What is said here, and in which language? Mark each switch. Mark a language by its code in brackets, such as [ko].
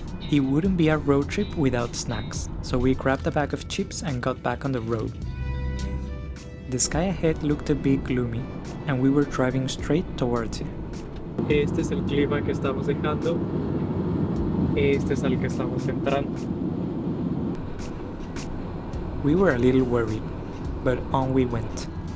[en] It wouldn't be a road trip without snacks, so we grabbed a bag of chips and got back on the road. The sky ahead looked a bit gloomy, and we were driving straight towards it. [es] Este es el clima que estamos dejando. Este es al que estamos entrando. [en] We were a little worried, but on we went.